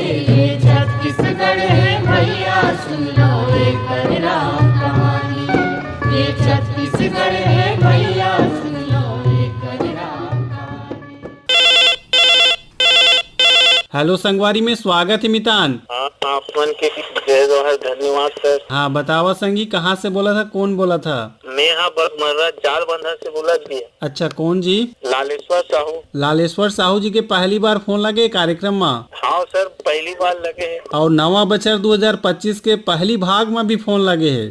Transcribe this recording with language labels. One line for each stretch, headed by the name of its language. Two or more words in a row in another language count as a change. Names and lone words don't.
Chhattisgarhi: ये छत्तीसगढ़ है भैया सुन लो ये कर राम कहानी। ये छत्तीसगढ़ है भैया सुन लो ये कर राम कहानी। हेलो संगवारी में स्वागत है मितान। हाँ, आपमन के जय जोहर, धन्यवाद सर। हाँ बतावा संगी, कहाँ से बोला था, कौन बोला था? मैं यहाँ बरमर्रा जाल बंधा से बोला जी। अच्छा कौन जी? लालेश्वर साहू। लालेश्वर साहू जी के पहली बार फोन लगे कार्यक्रम में। हाँ सर, पहली बार लगे है। और नवा बछर 2025 के पहली भाग में भी फोन लगे है।